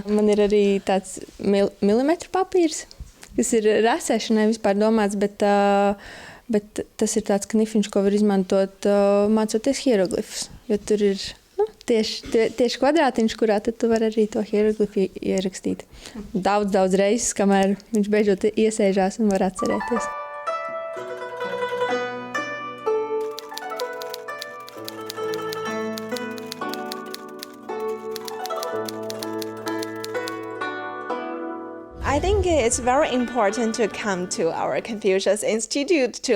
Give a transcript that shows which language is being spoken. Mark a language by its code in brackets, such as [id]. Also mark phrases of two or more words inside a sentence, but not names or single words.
[lv] Man ir arī tāds milimetru papīrs, kas ir rasēšanai vispār domāts, bet tas ir tāds knifiņš, ko var izmantot mācoties hieroglifus. Jo tur ir tieši kvadrātiņš, kurā tad tu vari arī to hieroglifu ierakstīt. Daudz reizes, kamēr viņš beidzot iesēžās un var atcerēties. [en] I think it's very important to come to our Confucius Institute to